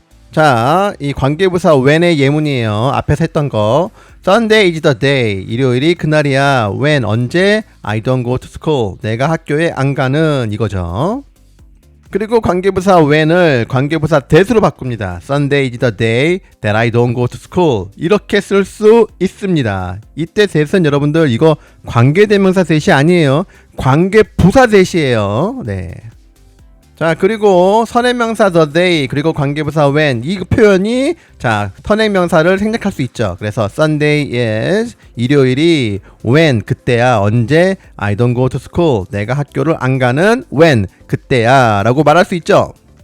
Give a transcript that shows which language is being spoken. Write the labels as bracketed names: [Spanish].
[Korean] 자, 이 관계부사 when의 예문이에요. 앞에서 했던 거. [English] Sunday is the day. [Korean] 일요일이 그날이야. When 언제? [English] I don't go to school. [Korean] 내가 학교에 안 가는 이거죠. 그리고 관계부사 when을 관계부사 that으로 바꿉니다. [English] Sunday is the day that I don't go to school. [Korean] 이렇게 쓸 수 있습니다. 이때 that은 여러분들 이거 관계대명사 that이 아니에요. 관계부사 that이에요. 네. 자 그리고 선행명사 the day 그리고 관계부사 when 이 표현이 자 선행명사를 생략할 수 있죠. 그래서 Sunday is 일요일이 when 그때야 언제 [English] I don't go to school [Korean] 내가 학교를 안 가는 when 그때야 라고 말할 수 있죠.